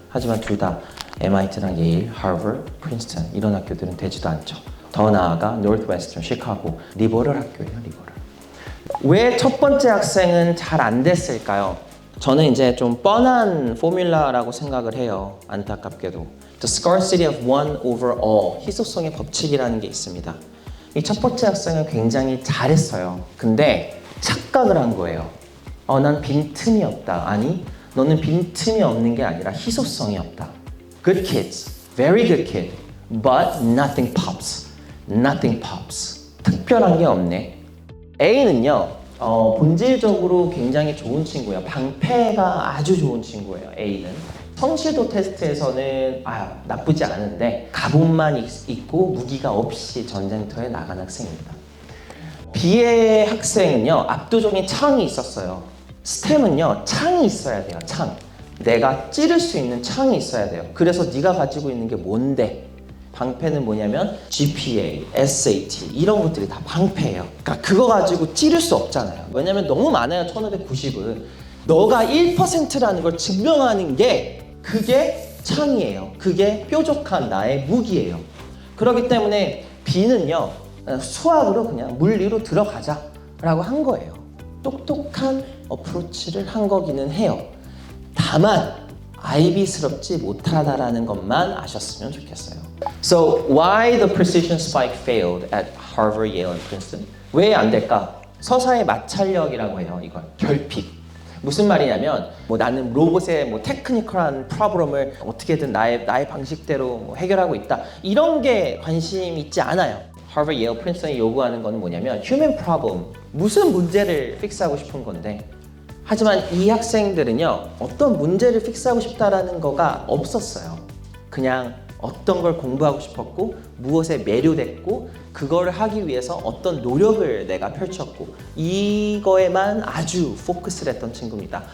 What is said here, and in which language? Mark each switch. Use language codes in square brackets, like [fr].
[ko] 하지만 둘 다 MIT랑 예일, 하버드, 프린스턴 이런 학교들은 되지도 않죠. 더 나아가 노스웨스턴, 시카고, 리버럴 학교예요, 리버럴. 왜 첫 번째 학생은 잘 안 됐을까요? 저는 이제 좀 뻔한 포뮬라라고 생각을 해요. 안타깝게도. [en] The scarcity of one over all, [ko] 희소성의 법칙이라는 게 있습니다. 이 첫 번째 학생은 굉장히 잘했어요. 근데 착각을 한 거예요. 난 빈틈이 없다. 아니, 너는 빈틈이 없는 게 아니라 희소성이 없다. [en] Good kids, very good kid, but nothing pops. Nothing pops. [ko] 특별한 게 없네. A는요, 본질적으로 굉장히 좋은 친구예요. 방패가 아주 좋은 친구예요, A는. 성실도 테스트에서는 나쁘지 않은데 갑옷만 있고 무기가 없이 전쟁터에 나간 학생입니다. B의 학생은요, 압도적인 창이 있었어요. 스템은요, 창이 있어야 돼요, 창. 내가 찌를 수 있는 창이 있어야 돼요. 그래서 네가 가지고 있는 게 뭔데? 방패는 뭐냐면 GPA, SAT 이런 것들이 다 방패예요. 그러니까 그거 가지고 찌를 수 없잖아요. 왜냐면 너무 많아요. 1590은. 너가 1%라는 걸 증명하는 게 그게 창이에요. 그게 뾰족한 나의 무기예요. 그렇기 때문에 B는요, 수학으로 그냥 물리로 들어가자 라고 한 거예요. 똑똑한 어프로치를 한 거기는 해요. 다만 아이비스럽지 못하다라는 것만 아셨으면 좋겠어요. [en] So why the precision spike failed at Harvard, Yale, and Princeton? [ko] 왜 안 될까? 서사의 마찰력이라고 해요. 이걸 결핍. 무슨 말이냐면 나는 로봇의 테크니컬한 프로블럼을 어떻게든 나의 방식대로 해결하고 있다. 이런 게 관심 있지 않아요. Harvard, Yale, Princeton이 요구하는 건 뭐냐면 [en] human problem. [ko] 무슨 문제를 픽스하고 싶은 건데. 하지만 이 학생들은요, 어떤 문제를 픽스하고 싶다라는 거가 없었어요. 그냥 어떤 걸 공부하고 싶었고 무엇에 매료됐고 그거를 하기 위해서 어떤 노력을 내가 펼쳤고 이거에만 아주 포커스를 했던 친구입니다.